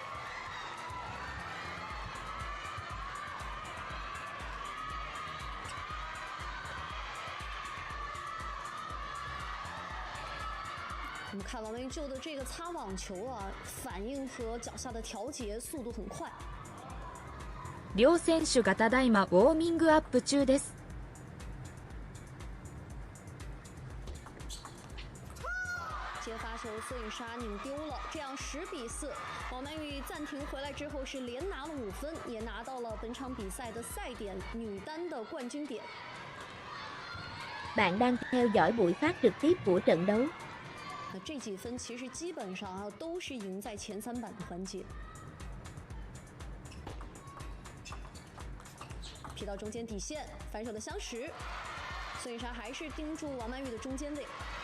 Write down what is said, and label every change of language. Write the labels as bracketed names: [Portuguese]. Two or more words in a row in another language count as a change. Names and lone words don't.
[Chinese] 我们看王曼玉救的这个擦网球啊，反应和脚下的调节速度很快。 [Japanese] 両選手がただいまウォーミングアップ中です。 [Chinese] 接发球，孙颖莎拧丢了，这样10比4。王曼玉暂停回来之後是連拿了5分，也拿到了本場比賽的賽點女單的冠軍點。 [Vietnamese] Bạn đang theo dõi buổi phát trực tiếp của trận đấu。 [Chinese] 这几分其实基本上都是赢在前3板的环节。劈到中间底线，反手的相持，孙颖莎还是盯住王曼玉的中间位。